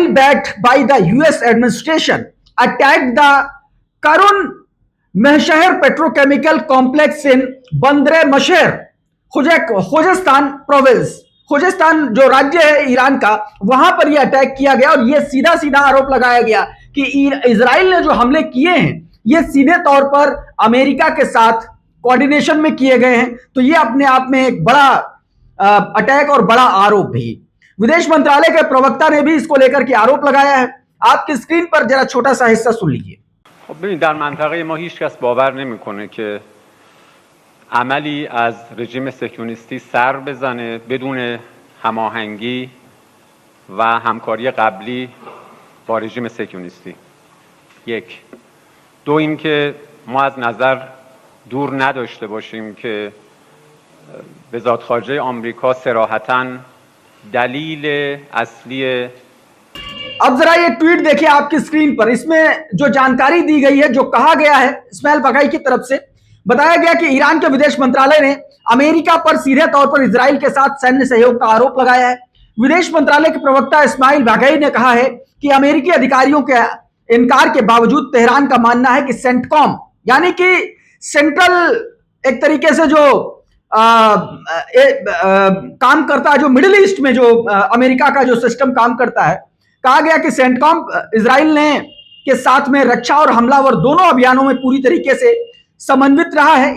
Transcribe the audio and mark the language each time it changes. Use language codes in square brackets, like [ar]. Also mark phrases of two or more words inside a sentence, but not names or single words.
[en] backed by the US administration attacked the Karun Mahshahr petrochemical complex in Bandar-e Mahshahr Khuzestan province, [hi] खोजेस्तान जो राज्य है ईरान का, वहां पर यह अटैक किया गया और यह सीधा सीधा आरोप लगाया गया कि इजराइल ने जो हमले किए हैं ये सीधे तौर पर अमेरिका के साथ कोऑर्डिनेशन में किए गए हैं। तो ये अपने आप में एक बड़ा अटैक और बड़ा आरोप भी। विदेश मंत्रालय के प्रवक्ता ने भी इसको लेकर के आरोप लगाया है। आपकी स्क्रीन पर जरा छोटा सा हिस्सा सुन लीजिए। [fa] ببینید در منطقه ما هیچ کس باور نمیکنه که عملی از رژیم صهیونیستی سر بزنه بدون هماهنگی و همکاری قبلی با رژیم صهیونیستی. یک. دو اینکه ما از نظر دور نداشته باشیم که وزارت خارجه آمریکا صراحتاً دلیل اصلی [hi] अब जरा ये ट्वीट देखिए आपकी स्क्रीन पर, इसमें जो जानकारी दी गई है, जो कहा गया है इस्माइल बगाई की तरफ से, बताया गया कि ईरान के विदेश मंत्रालय ने अमेरिका पर सीधे तौर पर इजराइल के साथ सैन्य सहयोग का आरोप लगाया है। विदेश मंत्रालय के प्रवक्ता इस्माइल बगाई ने कहा है कि अमेरिकी अधिकारियों के इनकार के बावजूद तेहरान का मानना है कि सेंटकॉम यानी कि सेंट्रल एक तरीके से जो काम करता है, जो मिडिल ईस्ट में जो अमेरिका का जो सिस्टम काम करता है, कहा गया कि सेंटकॉम इजराइल ने के साथ में रक्षा और हमलावर दोनों अभियानों में पूरी तरीके से समन्वित रहा है।